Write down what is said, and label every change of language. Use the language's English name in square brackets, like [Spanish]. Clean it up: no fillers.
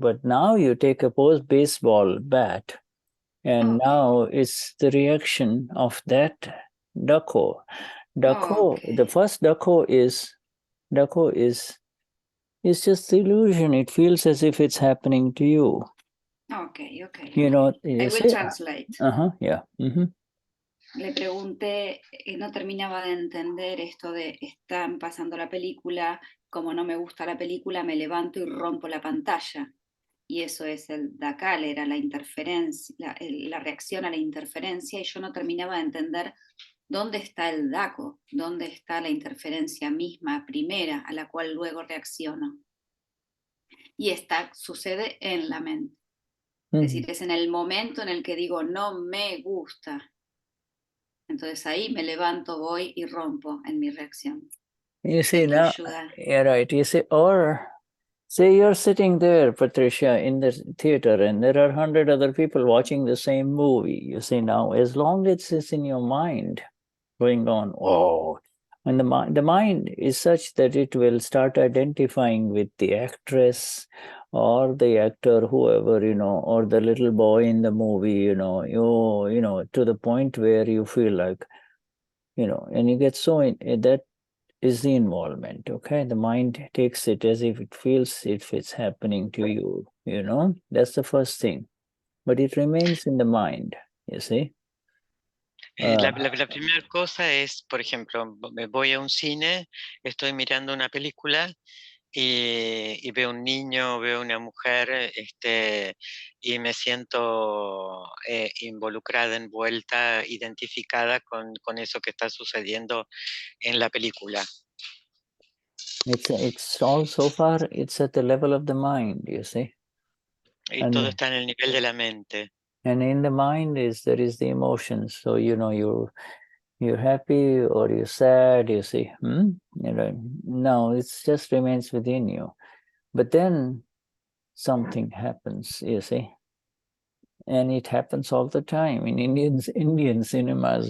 [English] But now you take a baseball bat, and now it's the reaction of that Dakho. The first Dakho is it's just illusion. It feels as if it's happening to you. Okay. You know, I will translate. Yeah. [Spanish] Le pregunté, no terminaba de entender esto de están pasando la película, como no me gusta la película, me levanto y rompo la pantalla. y eso es el Dakhal, era la interferencia, la reacción a la interferencia, y yo no terminaba de entender dónde está el Dakho, dónde está la interferencia misma primera a la cual luego reacciono. Y sucede en la mente. Es decir, es en el momento en el que digo no me gusta. Entonces ahí me levanto, voy y rompo en mi reacción. [English] You see Thank you, now, Shuddha. yeah, right. You see, or say you're sitting there, Patricia, in the theater, and there are 100 other people watching the same movie. You see now, as long as it's in your mind, going on, oh, and the mind is such that it will start identifying with the actress or the actor, whoever, or the little boy in the movie, to the point where you feel like, and you get so that is the involvement. Okay, the mind takes it as if it feels if it's happening to you. That's the first thing, but it remains in the mind. You see. [Spanish] La primera cosa es, por ejemplo, me voy a un cine, estoy mirando una película y veo un niño, veo una mujer, y me siento involucrada, envuelta, identificada con eso que está sucediendo en la película. [English] It's all so far. It's at the level of the mind. You see. [Spanish] Y todo está en el nivel de la mente. [English] And in the mind there is the emotions. So you're happy or you're sad. You see. No, it just remains within you. But then something happens. You see. And it happens all the time in Indian cinemas.